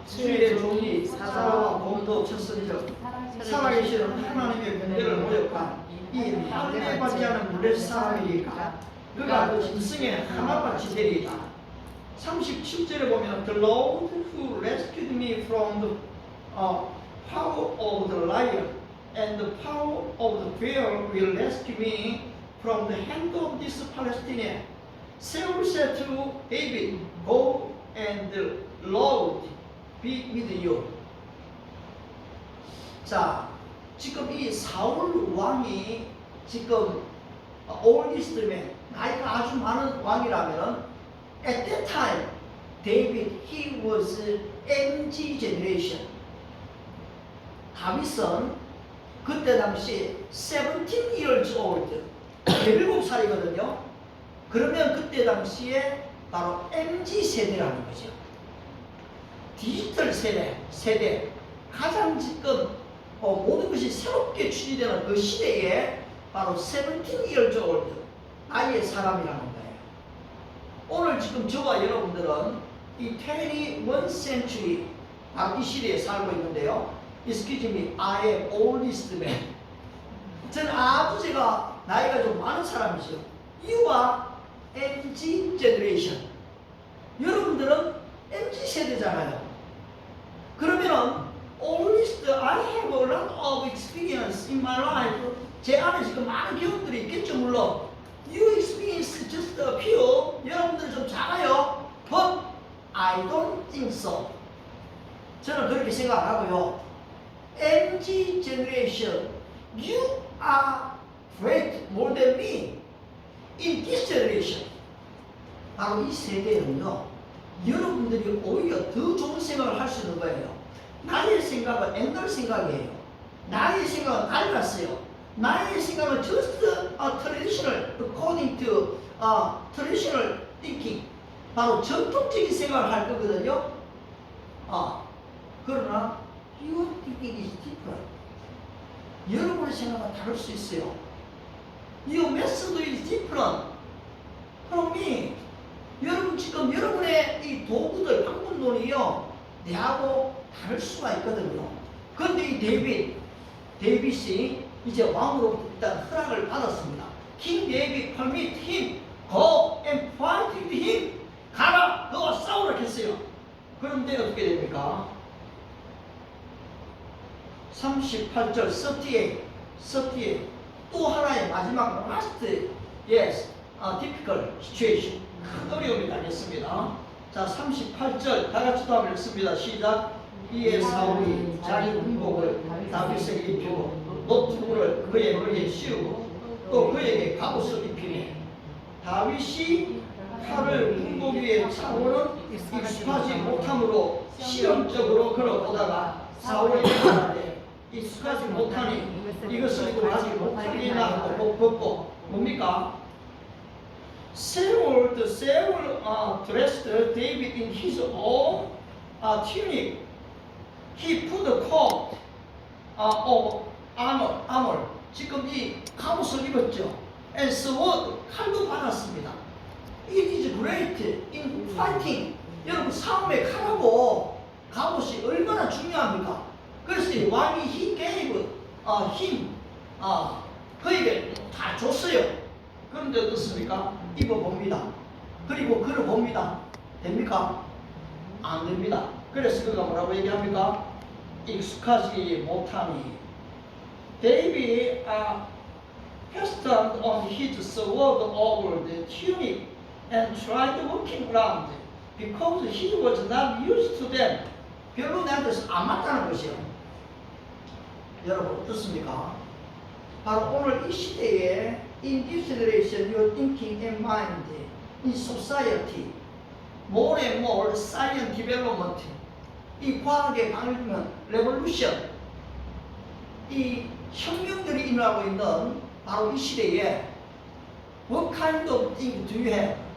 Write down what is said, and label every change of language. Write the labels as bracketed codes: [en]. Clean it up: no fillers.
[ko] 주의 종이 사자와 곰도 쳤으리죠. 살아계시는 하나님의 군대를 모욕한 이 하늘에 관계하는 블레셋 사람이니까 그가 그 짐승의 하나같이 되리이다. 37절에 보면 [en] The Lord who rescued me from the power of the lion and the power of the bear will rescue me from the hand of this Palestinian. Saul said to David, Go and the Lord be with you. [ko] 자, 지금 이 사울 왕이 지금 [en] oldest man, [ko] 나이가 아주 많은 왕이라면 [en] at that time, David, he was MG generation. [ko] 다윗은 그때 당시 [en] 17 years old, [ko] 17살이거든요. 그러면 그때 당시에 바로 MG 세대라는 거죠. 디지털 세대, 가장 지금 모든 것이 새롭게 추진되는 그 시대에 바로 [en] 17 years old, [ko] 나이의 사람이라는 거예요. 오늘 지금 저와 여러분들은 이 [en] 21st century, [ko] 바로 이 시대에 살고 있는데요. [en] Excuse me, I am oldest man. [ko] 저는 아주 제가 나이가 좀 많은 사람이죠. [en] You are MG generation. [ko] 여러분들은 MG 세대잖아요. 그러면은 [en] oldest, I have a lot of experience in my life. [ko] 제 안에 지금 많은 경험들이 있겠죠, 물론. [en] You experience just a few. [ko] 여러분들 좀 작아요. [en] But I don't think so. [ko] 저는 그렇게 생각하고요. [en] MG generation, you are great more than me in this generation. [ko] 바로 이 세대는요, 여러분들이 오히려 더 좋은 생각을 할 수 있는 거예요. 나의 생각은 옛날 생각이에요. 나의 생각은 낡았어요. 나의 생각은 [en] just traditional, according to traditional thinking. [ko] 바로 전통적인 생각을 할 거거든요. 그러나 [en] your thinking is different. [ko] 여러분의 생각은 다를 수 있어요. [en] Your method is different from me. [ko] 여러분 지금 여러분의 이 도구들, 방법론이요, 내하고 다를 수가 있거든요. 그런데 이 데이빗이 이제 왕으로부터 일단 허락을 받았습니다. [en] King David permit him go and fight with him. [ko] 가라, 너와 싸우라 했어요. 그런데 어떻게 됩니까? 38절 38 또 하나의 마지막 [en] last yes difficult situation, [ko] 큰 어려움이 당했습니다. 자, 38절 다 같이 또 한번 읽습니다. 시작. 이에 사울이 자기 군복을 다윗에게 입히고 노트북을 그의 머리에 씌우고 또 그에게 갑옷을 입히니 다윗이 칼을 군복 위에 차고는 익숙하지 못함으로 시험적으로 걸어보다가 사울이 말하되 익숙하지 못하니 이것을 구하지 못하리나 하고 벗고 뭡니까? [en] Saul dressed David in his own tunic. He put a coat of armor. [ko] 지금 이 갑옷을 입었죠. [en] And sword, [ko] 칼도 받았습니다. [en] It is great in fighting. [ko] 여러분 싸움에 칼하고 갑옷이 얼마나 중요합니까? 그래서 왕이 [en] he gave him [ko] 그에게 다 줬어요. 그런데 어떻습니까? 입어봅니다. 그리고 걸어봅니다. 됩니까? 안 됩니다. 그래서 그가 뭐라고 얘기합니까? 익숙하지 못하니 [en] David fastened on his sword over the tunic and tried walking around because he was not used to them. [ko] 별로 내한테서 안 맞다는 것이요. 여러분 어떻습니까? 바로 오늘 이 시대에 [en] in this generation your thinking and mind in society more and more science development, [ko] 이 과학의 발전, [en] revolution, [ko] 이 혁명들이 일어나고 있는 바로 이 시대에 [en] what kind of thing do you have?